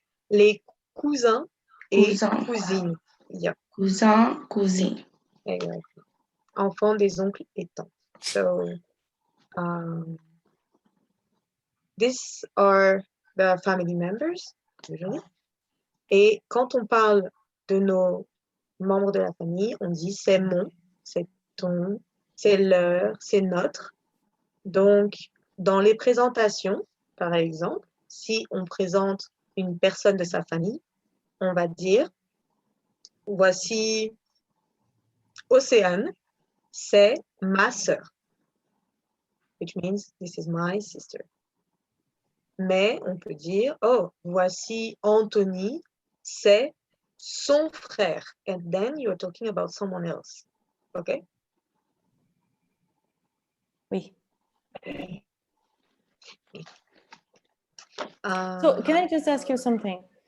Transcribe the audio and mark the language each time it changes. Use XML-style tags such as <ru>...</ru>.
<fr>Les cousins et cousines.</fr> <en>Yeah. Cousins. Exactly.</en> <fr>Enfants des oncles et tantes.</fr> <en>So, these are the family members, usually.</en> <fr>Et quand on parle de nos membres de la famille, on dit c'est mon, c'est ton, c'est leur, c'est notre. Donc, dans les présentations, par exemple, si on présente une personne de sa famille, on va dire voici Océane, c'est ma sœur.</fr> <en>Which means this is my sister.</en> <fr>Mais on peut dire, oh, voici Anthony, c'est son frère.</fr> <en>And then you're talking about someone else. OK?</en> <fr>Oui.</fr> <en>So can I just ask you something?</en>